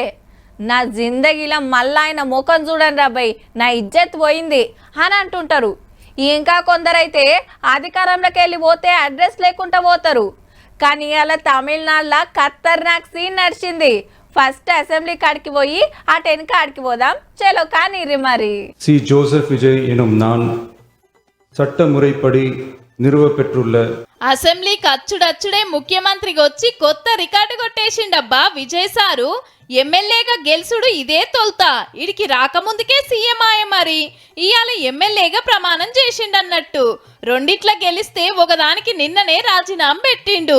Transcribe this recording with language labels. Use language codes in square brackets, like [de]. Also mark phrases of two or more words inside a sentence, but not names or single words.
[te] నా జిందగీలో మళ్ళా ఆయన ముఖం చూడండి రాబాయ్, నా ఇజ్జత్ పోయింది అని అంటుంటారు. ఇంకా కొందరైతే అధికారంలోకి వెళ్ళి పోతే అడ్రస్ లేకుండా పోతారు. కానీ అలా తమిళనాడులో ఖతర్నాక్ సీన్ నడిచింది. ఫస్ట్ అసెంబ్లీ కాడికి పోయి ఆ టెన్క ఆడికి పోదాం, చలో కానీ మరి. [ta] சி ஜோசப் விஜய் எனும் நான் சட்டமுறைப்படி நிறுவப்பெற்றுள்ள [te] అసెంబ్లీకి అచ్చుడచ్చుడే ముఖ్యమంత్రికి వచ్చి కొత్త రికార్డు కొట్టేసిండబ్బా విజయ్ సారు. ఎమ్మెల్యేగా గెలుసుడు ఇదే తొలుతా, ఇడికి రాకముందుకే సీఎం ఆయ. మరి ఇవాళ ఎమ్మెల్యేగా ప్రమాణం చేసిండన్నట్టు. రెండిట్ల గెలిస్తే ఒకదానికి నిన్ననే రాజీనామా పెట్టిండు.